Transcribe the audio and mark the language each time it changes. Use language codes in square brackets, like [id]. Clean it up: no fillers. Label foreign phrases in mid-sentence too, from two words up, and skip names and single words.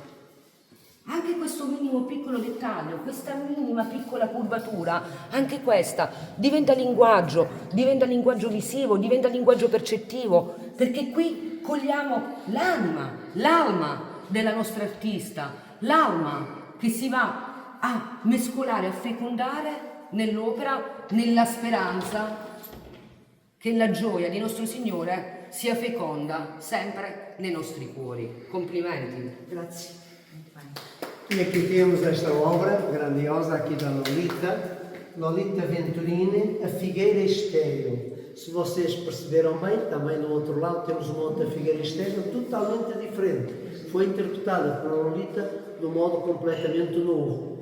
[it] Anche questo minimo piccolo dettaglio, questa minima piccola curvatura, anche questa diventa linguaggio visivo, diventa linguaggio percettivo, perché qui cogliamo l'alma della nostra artista, l'alma che si va a mescolare, a fecondare nell'opera, nella speranza che la gioia di nostro Signore sia feconda sempre nei nostri cuori. Complimenti. Grazie. [pt] E aqui temos esta obra grandiosa aqui da Lolita Venturini, A Figueira Estéril. Se vocês perceberam bem, também do outro lado temos uma outra figueira estéril totalmente diferente. Foi interpretada por Lolita de um modo completamente novo.